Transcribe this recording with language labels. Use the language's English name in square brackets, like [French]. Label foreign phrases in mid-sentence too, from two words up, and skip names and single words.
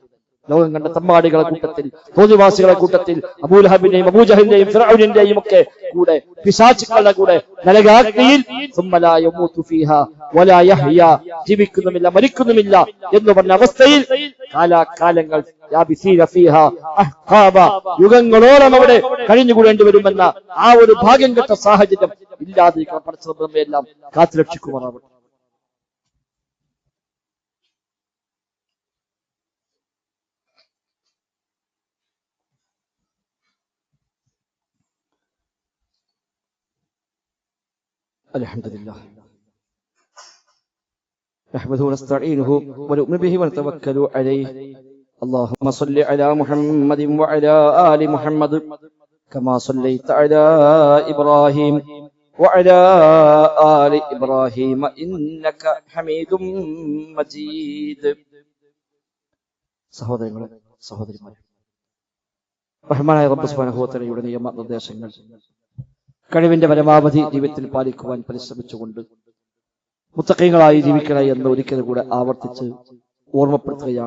[Malayalam] ലോകം കണ്ട തമ്മാടികളെ കൂട്ടത്തിൽ, തോന്നിവാസികളെ കൂട്ടത്തിൽ, അബൂലഹബിന്റെയും അബൂജഹലിന്റെയും ഫിർഔനിന്റെയും ഒക്കെ കൂടെ, പിശാചുക്കളുടെ കൂടെ നരകാഗ്നിയിൽ ജീവിക്കുന്നുമില്ല, മരിക്കുന്നുമില്ല എന്ന് പറഞ്ഞ അവസ്ഥയിൽ കാലാകാലങ്ങൾ യുഗങ്ങളോളം അവിടെ കഴിഞ്ഞുകൂടേണ്ടി വരുമെന്ന ആ ഒരു ഭാഗ്യം കെട്ട സാഹചര്യം ഇല്ലാതിരിക്കാൻ പഠിച്ചത് നമ്മയെല്ലാം കാത്തുരക്ഷിക്കുമാറാവട്ടെ. [Arabic] الحمدلله نحمده ونستعينه ونؤمن به ونتوكل عليه اللهم صل على محمد وعلى آل محمد كما صليت على إبراهيم وعلى آل إبراهيم إنك حميد مجيد. [Malayalam] സഹോദരങ്ങളെ, സഹോദരിമാരെ, റഹ്മാനായ റബ്ബ് [Arabic] سبحانه وتعالى [Malayalam] നിയമനിർദ്ദേശങ്ങൾ കഴിവിന്റെ പരമാവധി ജീവിതത്തിൽ പാലിക്കുവാൻ പരിശ്രമിച്ചുകൊണ്ട് മുത്തഖീങ്ങളായി ജീവിക്കണേ എന്ന് ഒരിക്കലും കൂടെ ആവർത്തിച്ച് ഓർമ്മപ്പെടുത്തുകയാണ്.